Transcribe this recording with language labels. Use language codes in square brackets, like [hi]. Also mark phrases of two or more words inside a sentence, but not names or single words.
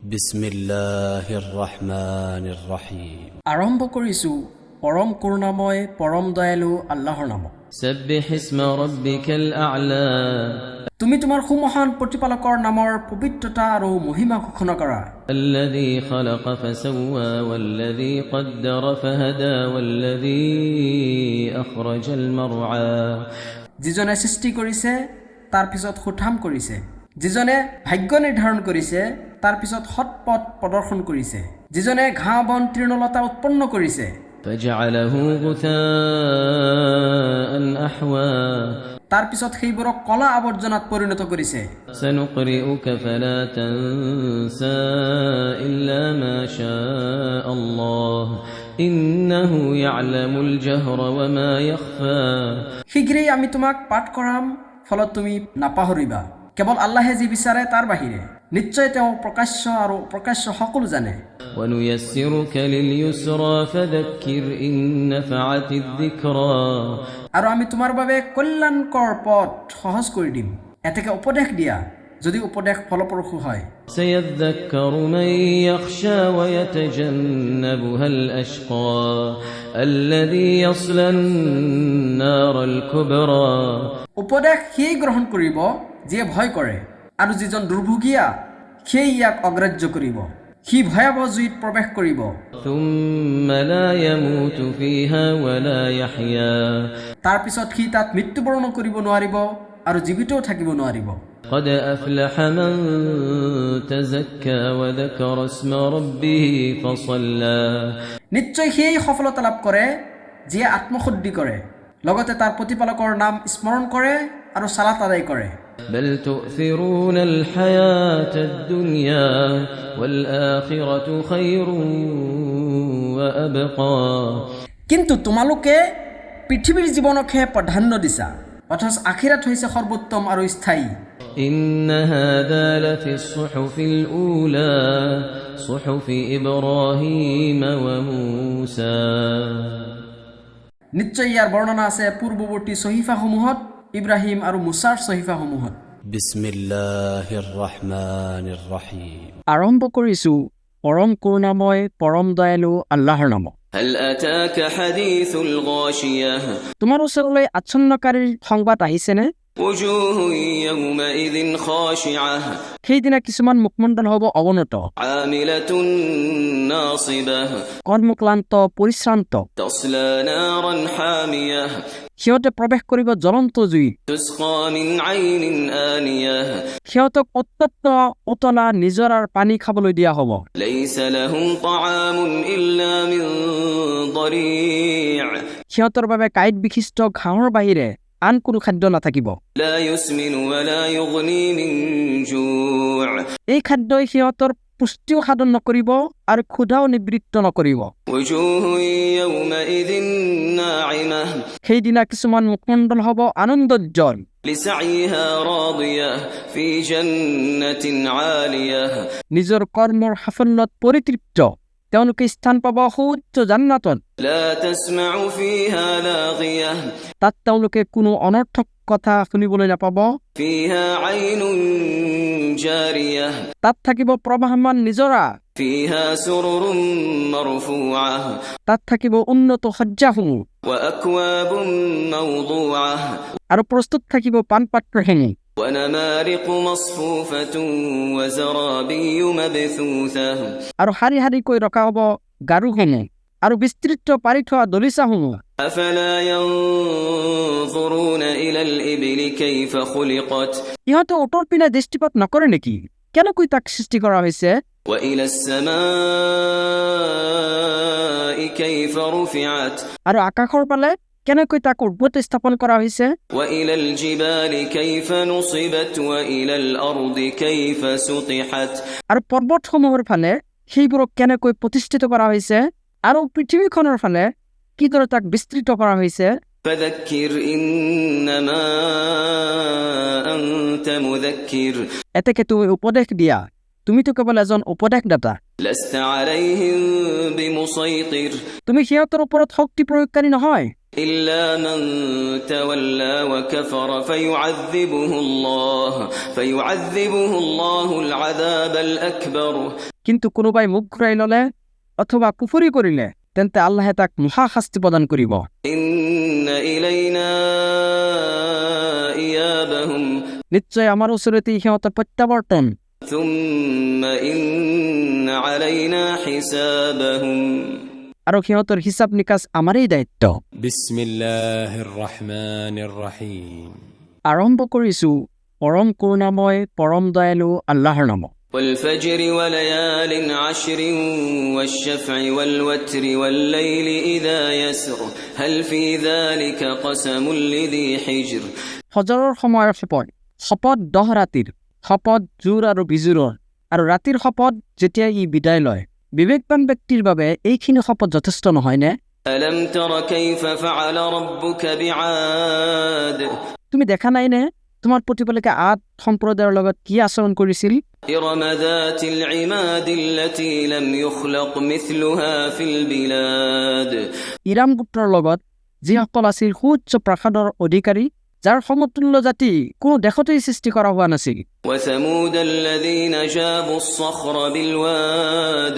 [ar] بسم الله الرحمن الرحيم. [as] আৰম্ভ কৰিছো পৰম কৰুণাময় পৰম দয়ালু আল্লাহৰ নামত। [ar] سبح اسم ربك الأعلى [as] তুমি তোমাৰ সুমহান প্ৰতিপালকৰ নামৰ পবিত্ৰতা আৰু মহিমা ঘোষণা কৰা। [ar] الذي خلق فسوى والذي قدر فهدى والذي أخرج المرعى [as] যিজনে সৃষ্টি কৰিছে তাৰ পিছত সুঠাম কৰিছে, যিজনে ভাগ্য নিৰ্ধাৰণ কৰিছে তাৰ পিছত সৎপথ প্ৰদৰ্শন কৰিছে, যিজনে ঘাঁহ বন তৃণলতা উৎপন্ন কৰিছে [ar] فجعله غثاء أحوى [as] তাৰ পিছত সেইবোৰক কলা আৱৰ্জনাত পৰিণত কৰিছে। [ar] سنقرئك فلا تنسى إلا ما شاء الله إنه يعلم الجهر وما يخفى [as] শীঘ্ৰেই আমি তোমাক পাঠ কৰাম, ফলত তুমি নাপাহৰিবা। কেৱল আল্লাহে যি বিচাৰে তাৰ বাহিৰে, নিশ্চয় তেওঁ প্ৰকাশ্য আৰু প্ৰকাশ্য সকলো জানে। [ar] ونيسرك لليسرى فذكر إن نفعت الذكرى [as] আৰু আমি তোমাৰ বাবে কল্যাণকৰ পথ সহজ কৰি দিম। এতেকে উপদেশ দিয়া যদি উপদেশ ফলপ্ৰসূ হয়। [ar] سيذكر من يخشى ويتجنبها الأشقى الذي يصلى النار الكبرى [as] উপদেশ সেই গ্ৰহণ কৰিব যিয়ে ভয় কৰে, আৰু যিজন দুৰ্ভোগীয়া সেই ইয়াক অগ্ৰাহ্য কৰিব। সি ভয়াৱহ জুইত প্ৰৱেশ কৰিব, [ar] ثم لا يموت فيها ولا يحيا [as] তাৰ পিছত সি তাত মৃত্যুবৰণ কৰিব নোৱাৰিব আৰু জীৱিতও থাকিব নোৱাৰিব। [ar] قد أفلح من تزكى وذكر اسم ربه فصلى [as] নিশ্চয় সেই সফলতা লাভ কৰে যিয়ে আত্মশুদ্ধি কৰে, লগতে তাৰ প্ৰতিপালকৰ নাম স্মৰণ কৰে আৰু সালাত আদায় কৰে। [ar] بل تؤثرون الحياة الدنيا والآخرة خير وأبقى [as] কিন্তু তোমালোকে পৃথিৱীৰ জীৱনকহে প্ৰাধান্য দিছা, অথচ আখিৰাত হৈছে সৰ্বোত্তম আৰু স্থায়ী। [ar] إن هذا لفي الصحف الأولى صحف إبراهيم وموسى [as] নিশ্চয় ইয়াৰ বৰ্ণনা আছে পূৰ্বৱৰ্তী সহিফাসমূহত, ইব্ৰাহিম আৰু মুছাৰ সহিফাসমূহত। [ar] بسم الله الرحمن الرحيم. [as] আৰম্ভ কৰিছো পৰম কৰুণাময় পৰম দয়ালু আল্লাহৰ নামত। [ar] هل أتاك حديث الغاشية [as] তোমাৰ ওচৰলৈ আচ্ছন্নকাৰীৰ সংবাদ আহিছেনে? [ar] وجوه يومئذ خاشعة [as] সেইদিনা কিছুমান মুখমণ্ডল হ'ব অৱনত, [ar] عاملة ناصبة [as] কৰ্মক্লান্ত পৰিশ্ৰান্ত। [ar] تصلى نارا حامية [as] সিহঁতে প্ৰৱেশ কৰিব জ্বলন্ত জুই, [ar] تسقى من عين آنية [as] সিহঁতক অত্যন্ত উতলা নিজৰাৰ পানী খাবলৈ দিয়া হ'ব। [ar] ليس لهم طعام إلا من ضريع [as] সিহঁতৰ বাবে কাঁইট বিশিষ্ট ঘাঁহৰ বাহিৰে আন কোনো খাদ্য নাথাকিব। [ar] لا يسمن ولا يغني من جوع [as] এই খাদ্যই সিহঁতৰ পুষ্টিও সাধন নকৰিব আৰু ক্ষুধাও নিবৃত্ত নকৰিব। [ar] وجوه يومئذ ناعمة [as] সেইদিনা কিছুমান মুখমণ্ডল হ'ব আনন্দোজ্জ্বল, [ar] لسعيها راضية في جنة عالية [as] নিজৰ কৰ্মৰ সাফল্যত পৰিতৃপ্ত, তেওঁলোকে স্থান পাব সুউচ্চ জান্নাতত। [ar] لا تسمع فيها لاغية [as] তাত তেওঁলোকে কোনো অনৰ্থক কথা শুনিবলৈ নাপাব। [ar] فيها عين جارية [as] তাত থাকিব প্ৰবাহমান নিজৰা, [ar] فيها سرر مرفوعة [as] তাত থাকিব উন্নত শয্যাসমূহ, [ar] وأكواب موضوعة [as] আৰু প্ৰস্তুত থাকিব পানপাত্ৰখিনি, [ar] ونمارق مصفوفة وزرابي مبثوثة [as] আৰু শাৰী শাৰীকৈ ৰখা হ'ব গাৰুসমূহ আৰু বিস্তৃত পাৰি থোৱা দলিচাসমূহ। [ar] أفلا ينظرون إلى الإبل كيف خلقت [as] ইহঁতে ওটৰ পিনে দৃষ্টিপাত নকৰে নেকি, কেনেকৈ তাক সৃষ্টি কৰা হৈছে? [ar] وإلى السماء كيف رفعت [as] আৰু আকাশৰ ফালে কেনেকৈ তাক উৰ্বতে স্থাপন কৰা হৈছে? [ar] وإلى الجبال كيف نصبت وإلى الأرض كيف سطحت [as] আৰু পৰ্বতসমূহৰ ফালে সেইবোৰক কেনেকৈ প্ৰতিষ্ঠিত কৰা হৈছে, আৰু পৃথিৱীখনৰ ফালে কিদৰে তাক বিস্তৃত কৰা হৈছে? [ar] فذكر إنما أنت مذكر [as] এতেকে তুমি উপদেশ দিয়া, তুমিতো কেৱল এজন উপদেশদাতা, [ar] لست عليهم بمسيطر [as] তুমি সিহঁতৰ ওপৰত শক্তি প্ৰয়োগকাৰী নহয়। [ar] إلا من تولى وكفر فيعذبه الله العذاب الأكبر [as] কিন্তু কোনোবাই মুখ ঘূৰাই ল'লে অথবা কুফৰি কৰিলে তেন্তে আল্লাহে তাক মহা শাস্তি প্ৰদান কৰিব। [ar] إن إلينا إيابهم [as] নিশ্চয় আমাৰ ওচৰতে সিহঁতৰ প্ৰত্যাৱৰ্তন, [ar] ثم إن علينا حسابهم [as] আৰু সিহঁতৰ হিচাপ নিকাচ আমাৰেই দায়িত্ব। [ar] بسم الله الرحمن الرحيم [as] আৰম্ভ কৰিছো পৰম কৰুণাময় পৰম দয়ালু আল্লাহৰ নামত। [ar] والفجر وليال عشر والشفع والوتر والليل إذا يسر هل في ذلك قسم لذي حجر [as] ফজৰৰ সময়ৰ শপত, শপত 10 ৰাতিৰ, শপত জোৰ আৰু বিজোৰৰ, আৰু ৰাতিৰ শপত যেতিয়া ই বিদায় লয়। বিবেকবান ব্যক্তিৰ বাবে এইখিনি শপত যথেষ্ট নহয়নে? [ar] ألم تر كيف فعل ربك بعاد [as] তুমি দেখা নাইনে তোমাৰ প্ৰতিপালকে আদ সম্প্ৰদায়ৰ লগত কি আচৰণ কৰিছিল? [ar] إرم ذات العماد التي لم يخلق مثلها في البلاد [as] ইৰাম গোত্ৰৰ লগত যিসকল আছিল সুউচ্চ প্ৰাসাদৰ অধিকাৰী, যাৰ সমতুল্য জাতি কোনো দেশতেই সৃষ্টি কৰা হোৱা নাছিল। [ar] وثمود الذين جابوا الصخر بالواد